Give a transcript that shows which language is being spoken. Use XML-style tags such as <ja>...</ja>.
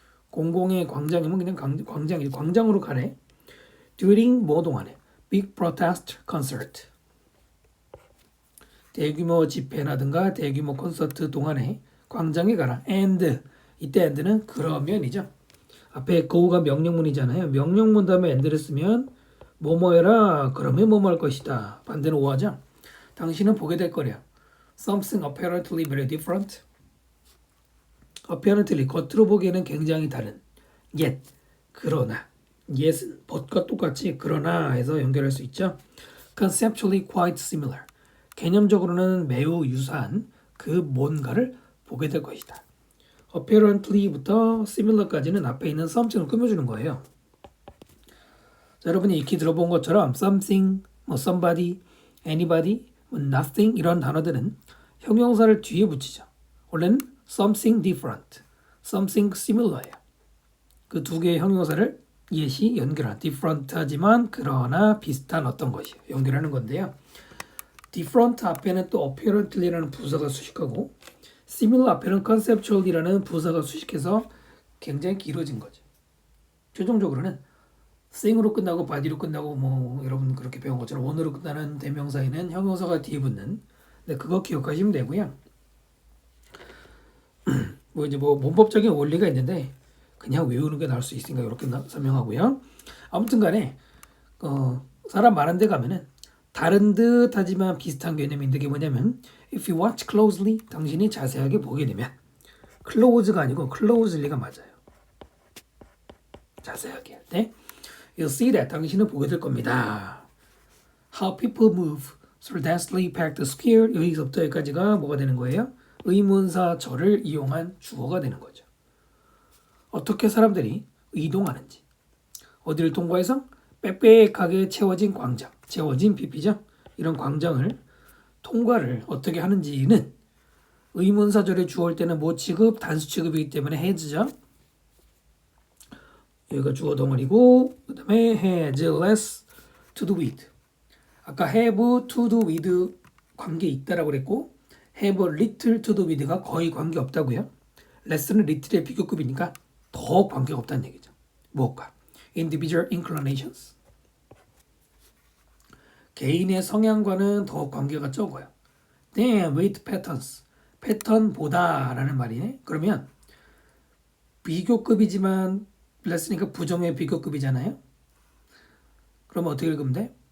<ko>공공의 광장이면 그냥 광장으로 가래. during 뭐 동안에</ko> <en>big protest concert,</en> <ko>대규모 집회라든가 대규모 콘서트 동안에 광장에 가라. and, 이때 and는 그러면이죠. 앞에 go가 명령문이잖아요. 명령문 다음에 and를 쓰면 뭐뭐 해라. 그러면 뭐뭐 할 것이다. 반대는 오하죠. 당신은 보게 될 거래요.</ko> <en>something apparently very different.</en> <ko>apparently, 겉으로 보기에는 굉장히 다른. yet, 그러나. yet은 but과 똑같이 그러나 해서 연결할 수 있죠.</ko> <en>conceptually quite similar.</en> <ko>개념적으로는 매우 유사한 그 뭔가를 보게 될 것이다. apparently부터 similar까지는 앞에 있는 something을 꾸며주는 거예요. 자, 여러분이 익히 들어본 것처럼 something, somebody, anybody, nothing 이런 단어들은 형용사를 뒤에 붙이죠. 원래는 something different, something similar예요. 그 두 개의 형용사를 yet이 연결한 different하지만 그러나 비슷한 어떤 것이 연결하는 건데요. different 앞에는 또 apparently라는 부사가 수식하고 similar 앞에는 conceptually라는 부사가 수식해서 굉장히 길어진 거죠. 최종적으로는 thing으로 끝나고 body로 끝나고 여러분 그렇게 배운 것처럼 on으로 끝나는 대명사에는 형용사가 뒤에 붙는. 네, 그거 기억하시면 되고요. 이제 문법적인 원리가 있는데 그냥 외우는 게 나을 수 있으니까 이렇게 설명하고요. 아무튼간에 사람 많은 데 가면은 다른 듯 하지만 비슷한 개념인데 그게 뭐냐면</ko> <en>if you watch closely,</en> <ko>당신이 자세하게 보게 되면 close가 아니고 closely가 맞아요. 자세하게 할 때</ko> <en>you'll see that,</en> <ko>당신은 보게 될 겁니다.</ko> <en>how people move through densely packed square,</en> <ko>여기서부터 여기까지가 뭐가 되는 거예요? 의문사 절을 이용한 주어가 되는 거죠. 어떻게 사람들이 이동하는지, 어디를 통과해서 빽빽하게 채워진 광장, 채워진 PP죠. 이런 광장을 통과를 어떻게 하는지는 의문사절에 주어올 때는 뭐 취급, 단수 취급이기 때문에 has죠. 여기가 주어 덩어리고 그 다음에</ko> <en>has less to do with.</en> <ko>아까 have to do with 관계 있다라고 그랬고 have little to do with가 거의 관계 없다고요. less는 little의 비교급이니까 더 관계가 없다는 얘기죠.</ko> <en>무엇과? individual inclinations.</en> <ko>개인의 성향과는 더 관계가 적어요.</ko> <en>than with patterns.</en> <ko>패턴보다라는 말이네. 그러면 비교급이지만 less니까 부정의 비교급이잖아요. 그러면 어떻게 읽으면 돼?</ko>